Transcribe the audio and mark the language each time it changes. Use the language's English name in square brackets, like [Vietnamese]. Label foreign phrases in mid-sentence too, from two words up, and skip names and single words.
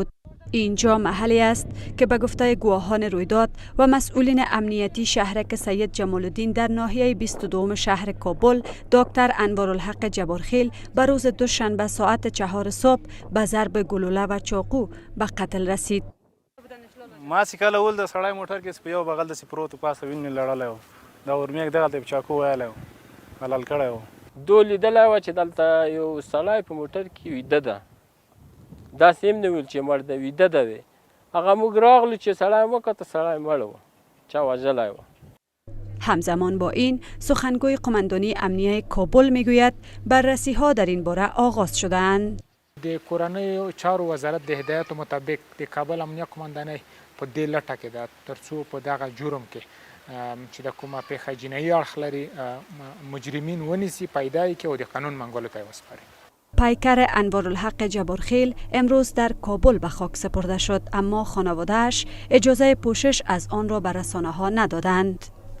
[Persian] اینجا محلی است که به گفته گواهان رویداد و مسئولین امنیتی شهرک سید جمال الدین در ناحیه 22 شهر کابل، دکتر انوارالحق جبارخیل به روز دوشنبه ساعت 4 صبح به ضرب گلوله و چاقو به قتل رسید. [Pashto] ما چې کله ول د سړی موټر کې په یو بغل داسې پروت پاسه وینې لړلی و دا ورمېږ دغلته په چاقو وهلی و حلال کړی و. دو لیدلی وه چې دلته یو سړی په موټر کې ویده ده، داسې هم نه ویل چې مړ ده، ویده ده دی. هغه موږ راغلو چې سړی وکته، سړی مړ و، چا وژلی و. [Persian] همزمان با این سخنگوی قماندانی امنیه کابل میگوید بررسی ها در این باره آغاز شده‌اند. [Pashto] د کورنیو چارو وزارت د هدایت مطابق د کابل امنیه قماندانۍ په دې لټه کې ده ترڅو په دغه جرم کې چې د کومه پیښه جنایي اړخ لري مجرمین ونیسي، پیدا یې کړي او د قانون منګولو ته یې وسپاري. [Persian] پیکر انوارالحق جبارخیل امروز در کابل به خاک سپرده شد، اما خانواده‌اش اجازه پوشش از آن را به رسانه‌ها ندادند.